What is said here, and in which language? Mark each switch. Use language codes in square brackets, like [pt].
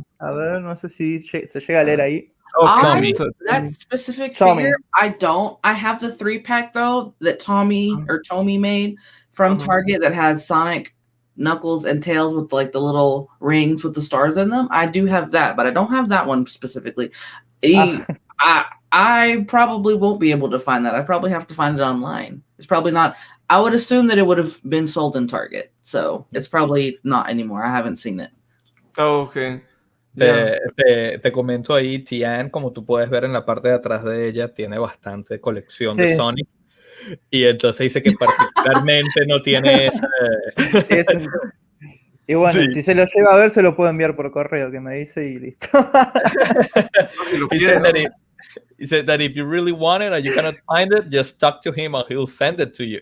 [es] A ver, no sé si se llega a leer ahí. [en] That specific figure, I don't. I have the 3-pack though that Tommy made from Target that has Sonic, Knuckles, and Tails with like the little rings with the stars in them. I do have that, but I don't have that one specifically. I probably won't be able to find that. I probably have to find it online. It's probably not. I would assume that it would have been sold in Target, so it's probably not anymore. I haven't seen it. Oh, okay. [es] Te comento ahí, Tian, como tú puedes ver en la parte de atrás de ella, tiene bastante colección de Sonic. Y entonces dice que particularmente no tiene ese... Y bueno, si se lo lleva a ver, se lo puedo enviar por correo, que me dice y listo. Si lo quiere, [en] He said that if you really want it and you cannot find it, just talk to him and he'll send it to you.